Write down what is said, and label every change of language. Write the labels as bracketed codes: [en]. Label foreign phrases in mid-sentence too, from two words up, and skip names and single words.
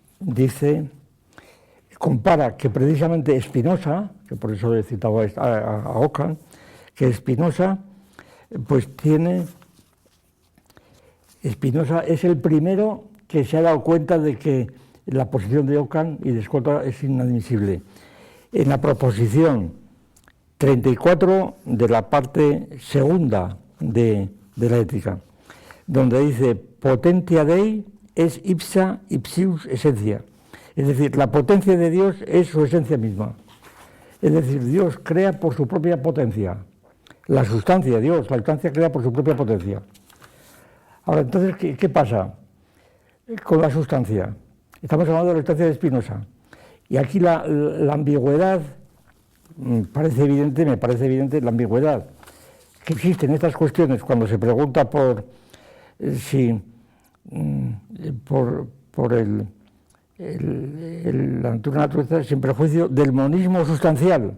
[es] compara que precisamente Spinoza, que por eso he citado a Ockham, que Spinoza es el primero que se ha dado cuenta de que la posición de Ockham y de Scott es inadmisible. En la proposición 34 de la parte segunda de la ética, donde dice [la] potentia Dei es ipsa ipsius essentia, [es] es decir, la potencia de Dios es su esencia misma, es decir, Dios crea por su propia potencia, la sustancia de Dios, la sustancia crea por su propia potencia. Ahora, entonces, ¿qué pasa con la sustancia? Estamos hablando de la sustancia de Spinoza, y aquí la ambigüedad, me parece evidente la ambigüedad que existe en estas cuestiones cuando se pregunta por la naturaleza sin perjuicio del monismo sustancial.